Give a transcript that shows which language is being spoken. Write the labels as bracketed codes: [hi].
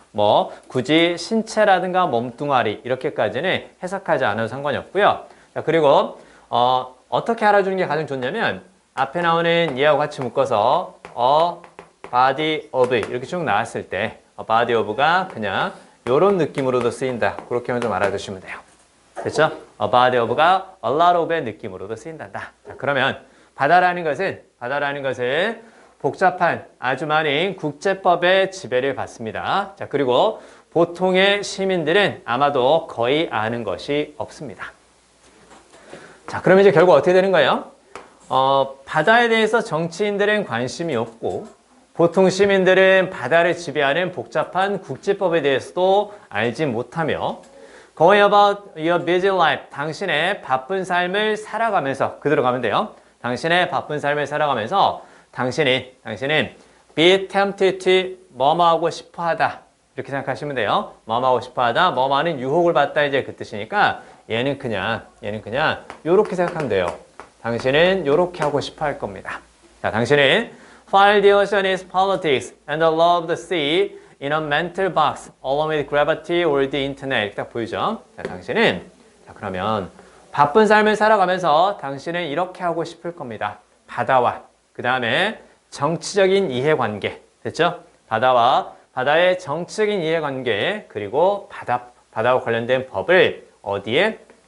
[ko] 뭐 굳이 신체라든가 몸뚱아리 이렇게까지는 해석하지 않아도 상관이 없고요. 자, 그리고 어떻게 알아주는 게 가장 좋냐면 앞에 나오는 얘하고 같이 묶어서 body of 이렇게 쭉 나왔을 때 body of가 그냥 이런 느낌으로도 쓰인다. 그렇게만 좀 알아두시면 돼요. 됐죠? A body of가 a lot of의 느낌으로도 쓰인다. 자, 그러면 바다라는 것은 복잡한 아주 많은 국제법의 지배를 받습니다. 자, 그리고 보통의 시민들은 아마도 거의 아는 것이 없습니다. 자, 그러면 이제 결국 어떻게 되는 거예요? 바다에 대해서 정치인들은 관심이 없고 보통 시민들은 바다를 지배하는 복잡한 국제법에 대해서도 알지 못하며 [en] Going about your busy life. [ko] 당신의 바쁜 삶을 살아가면서 그대로 가면 돼요. 당신의 바쁜 삶을 살아가면서 당신은 [en] be tempted to [ko] 뭐뭐 하고 싶어 하다. 이렇게 생각하시면 돼요. 뭐뭐 하고 싶어 하다. 뭐뭐 하는 유혹을 받다 이제 그 뜻이니까 얘는 그냥 요렇게 생각하면 돼요. 당신은 요렇게 하고 싶어 할 겁니다. 자, 당신은 [en] File the ocean's politics and the law of the sea in a mental box along with gravity or the internet. [ko] 이렇게 딱 보이죠? 자, 당신은 자, 그러면 바쁜 삶을 살아가면서 당신은 이렇게 하고 싶을 겁니다. 바다와 그 다음에 정치적인 이해관계 됐죠? 바다의 정치적인 이해관계 그리고 바다와 관련된 법을 어디에?